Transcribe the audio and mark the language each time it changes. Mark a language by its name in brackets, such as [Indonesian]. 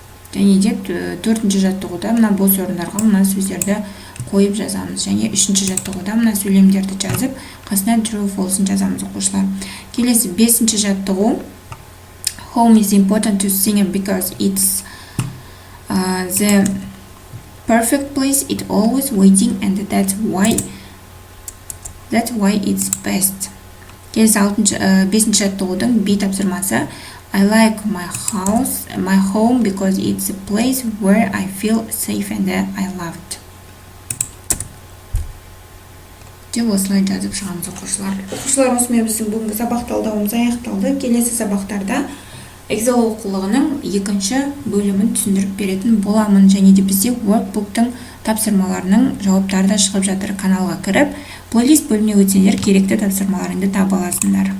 [Kazakh] Және де төртінші жаттығуда мына бос орындарға мына сөздерді қойып жазамыз. Және үшінші жаттығуда мына сөйлемдерді жазып, қасына true false'ын жазамыз оқушылар. Келесі бесінші жаттығу. [English] Home is important to singer because it's the perfect place. It always waiting and that's why it's best. [Kazakh] Келесі бесінші жаттығудың B тапсырмасы. [English] I like my home because it's a place where I feel safe and I loved. [Kazakh] Деп осылай жазып шығамыз оқушылар. Оқушылар, осымен біздің бүгінгі сабақ талдауымыз аяқталды. Келесі сабақтарда Excel оқулығының екінші бөлімін түсіндіріп беретін боламын. Және де бізде Workbook'тың тапсырмаларының жауаптары да шығып жатыр. Каналға кіріп, плейлист бөліміне өтсеңдер керекті тапсырмаларыңды таба аласыңдар.